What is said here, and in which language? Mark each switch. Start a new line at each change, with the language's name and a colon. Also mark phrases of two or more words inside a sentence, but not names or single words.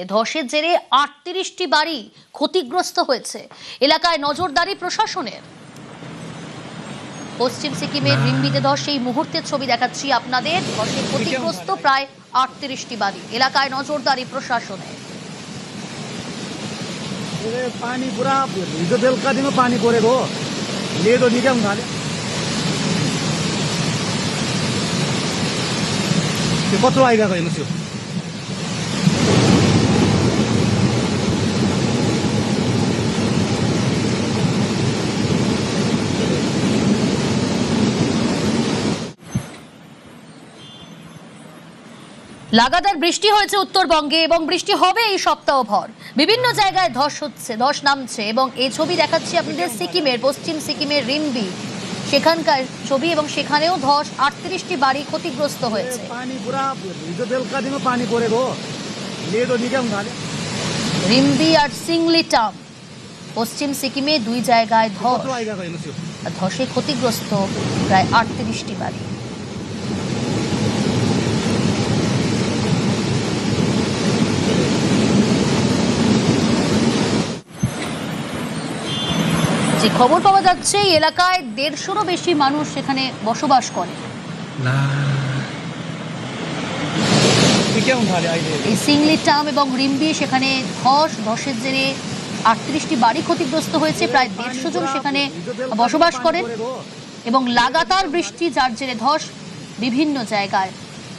Bangla: ধসের জেরে ৩৮টি বাড়ি ক্ষতিগ্রস্ত হয়েছে। এলাকায় নজরদারি প্রশাসনের। পশ্চিম সিকিমের রিম্বিতে ধস, সেই মুহূর্তের ছবি দেখাচ্ছি আপনাদের। ধসে ক্ষতিগ্রস্ত প্রায় ৩৮টি বাড়ি। এলাকায় নজরদারি প্রশাসনের।
Nepali: पानी पूरा हिजो बेलुकादेखि पानी परेको हो, लेदो निकाल्नु थाल्यो। त्यो कत्रो आइगएको हेर्नुहोस् यो।
Bangla: লাগাতার বৃষ্টি হয়েছে উত্তরবঙ্গে এবং বৃষ্টি হবে এই সপ্তাহভর। বিভিন্ন জায়গায় ধস হচ্ছে, ধস নামছে এবং এই ছবি দেখাচ্ছি আপনাদের সিকিমের, পশ্চিম সিকিমের রিম্বি, সেখানকার ছবি। এবং সেখানেও ধস, ৩৮টি বাড়ি ক্ষতিগ্রস্ত হয়েছে।
Nepali: पानी पूरा हिजो बेलुकादेखि पानी परेको हो, लेदो निकाल्नु थाल्यो।
Bangla: রিম্বি আর সিংলিটাম, পশ্চিম সিকিমে দুই জায়গায় ধস।
Nepali: कत्रो आइगएको हेर्नुहोस् यो।
Bangla: আর ধসে ক্ষতিগ্রস্ত প্রায় ৩৮টি বাড়ি। যে খবর পাওয়া যাচ্ছে, এই এলাকায় ১৫০রও বেশি মানুষ সেখানে বসবাস করে।
Nepali: निकाल्नु थाल्यो अहिले।
Bangla: এই সিংলিটাম এবং রিম্বি, সেখানে ধসের জেরে ৩৮টি বাড়ি ক্ষতিগ্রস্ত হয়েছে। প্রায় ১৫০ জন সেখানে বসবাস করেন এবং লাগাতার বৃষ্টি, যার জেরে ধস বিভিন্ন জায়গায়